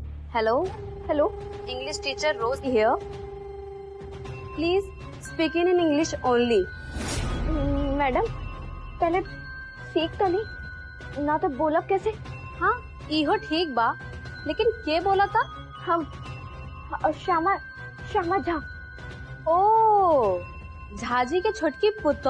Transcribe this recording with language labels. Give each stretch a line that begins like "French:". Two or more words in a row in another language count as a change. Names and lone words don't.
English: हेलो हेलो English teacher rose here, please speak in English only.
Bhojpuri: मैडम पहले सीख तो नहीं ना तो बोलब कैसे? हाँ इहो ठीक बा, लेकिन के बोला था? हम श्यामा श्यामा झा। ओ झाजी के छोटकी पुतो।